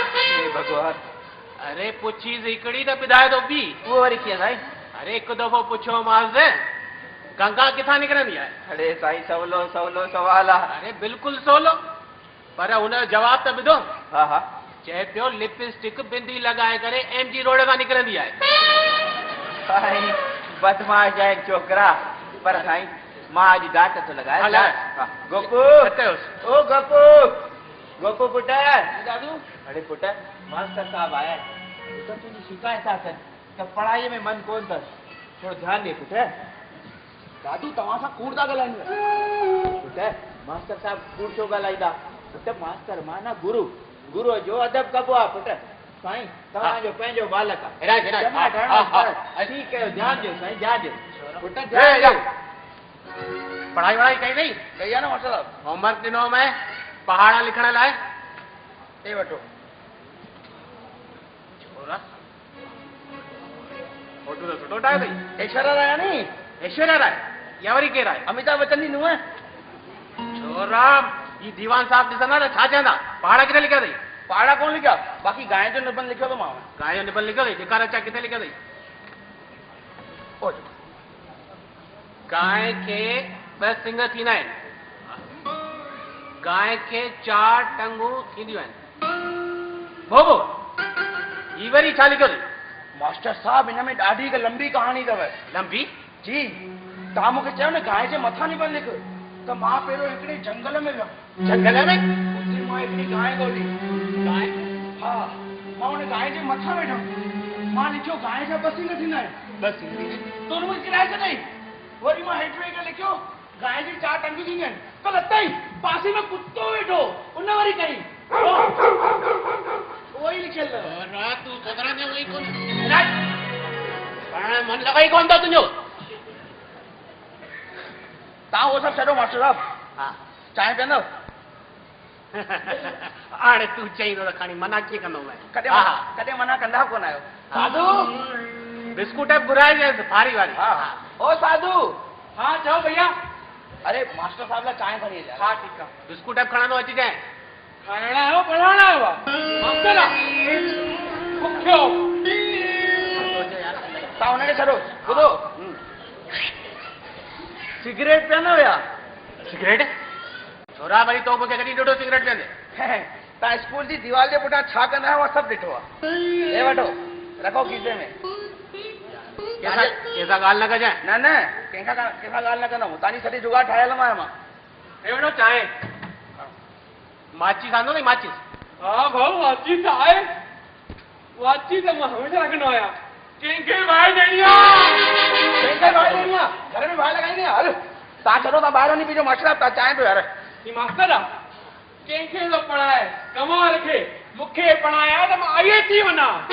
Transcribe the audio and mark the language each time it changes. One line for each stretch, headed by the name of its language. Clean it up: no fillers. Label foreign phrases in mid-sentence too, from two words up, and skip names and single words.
Sindhi: हे भॻवान, अरे पुछीस हिकिड़ी त ॿुधाए थो ॿी। उहो वरी कीअं साईं? अरे हिकु दफ़ो पुछियोमांसि गंगा किथां निकिरंदी आहे? अरे साईं सवलो सवलो सवाल आहे। अरे बिल्कुलु सवलो, पर हुनजो जवाब त ॿुधो। हा हा चए पियो लिपस्टिक बिंदी लॻाए करे MG रोड खां निकिरंदी आहे। साईं बदमाश आहिनि छोकिरा, पर साईं मां अॼु डांट थो लॻाए। गोपू ओ गोपू, गोपू पुट। दादू अरे पुट मास्टर साहब आया तो तुझी शिकायत था कनि त पढ़ाईअ में मन कोन अथसि, थोरो ध्यानु ॾे पुट। दादू तव्हां सां कूड़ था ॻाल्हाइनि। पुट मास्टर साहब कूड़ छो ॻाल्हाईंदा? पुट मास्टर माना गुरु, गुरुअ जो अदब कबो आहे पुट। साईं तव्हांजो पंहिंजो बालक आहे, ठीकु कयो, ध्यानु ॾियो साईं, ध्यानु ॾियो पुट, ध्यानु ॾियो। पढ़ाई वढ़ाई कई अथई? कई आहे न मास्टर साहब। होमवर्क ॾिनो मैं पहाड़ा लिखण लाइ। हे वठो। छोरा फोटो त सुठो ठाहियो अथई। ऐश्वर्या राय नी? ऐश्वर्या राय? या वरी केरु आहे? अमिताभ बच्चन जी नुंहुं। छोरा ही दीवान साहब ॾिसंदा त छा चवंदा? पहाड़ा किथे लिखिया अथई? पहाड़ा कोन लिखिया, बाक़ी गांइ जो निबंध लिखियो मां। गांइ जो निबंध लिखियो अथई? ॾेखार अचा किथे लिखियो अथई? गांइ खे 2 सिंग थींदा आहिनि, गांइ खे 4 टंगूं थींदियूं आहिनि। भोगो ही वरी छा लिखियो अथई? मास्टर साहब हिन में ॾाढी हिकु लंबी कहाणी अथव। लंबी? जी तव्हां मूंखे चयो न गांइ जे मथां निबंध लिख, त मां पहिरियों हिकिड़े जंगल में वियुमि। जंगल में? उते मां हिकिड़ी गांइ ॻोल्ही। गांइ? हा मां हुन गांइ जे मथां वेठुमि, मां लिखियो गांइ जा 2 सिंग थींदा आहिनि। 2 सिंग? तो हुन में किराए छॾियईं। वरी मां हेठि वेही करे लिखियो गांइ जी 4 टंगियूं थींदियूं आहिनि, त लथई पासे में कुतो वेठो, उन वरी कई उहो ई लिखियल अथव। तूं सुधरंदे वई कोन, पाण मन लॻाई कोन था तुंहिंजो। तव्हां उहो सभु छॾो मास्टर साहब। हा चांहि पीअंदव? हाणे तूं चई थो त खणी मना कीअं कंदो मैं? कॾहिं मना कंदा कोन आहियो। साधू बिस्कुट घुराइजांइ फारी वारी। हा ओ साधू। हाँ चओ भैया। अरे मास्टर साहब लाइ चांहि खणी अचां। हाँ ठीकु आहे, बिस्कुट खणंदो अचिजांइ। खाइणा आयो पढ़ाइणा आयो मास्टर मुख्यो तव्हां हुनखे छॾो। ॿुधो सिगरेट पिया न हुया? सिगरेट? छोरा वरी तो मूंखे कॾहिं ॾिठो सिगरेट पीअंदे? तव्हां स्कूल जी दीवार जे पुठियां छा कंदा आहियो सभु ॾिठो आहे। हे वठो रखो खीसे में। कंहिंसां ॻाल्हि न कजांइ। न न कंहिंखां ॻाल्हि न कंदुमि, तव्हांजी सॼी जुगाड़ ठाहियल मां मां। हे वठो चांहि। माचिस आंदो नी माचिस? हाँ भाऊ माचिस आहे, माचिस त मां हमेशा रखंदो आहियां। कंहिंखे बाहि ॾियणी आहे? कंहिंखे बाहि ॾियणी आहे? घर में बाहि लॻाईंदी आहे। हल तव्हां छॾो, तव्हां ॿाहिरि वञी पीजो। मास्टर साहब तव्हां चांहि पियो यार। ही मास्टर आहे कंहिंखे थो पढ़ाए, कमाल खे मूंखे पढ़ाया त मां आईए थी वञा।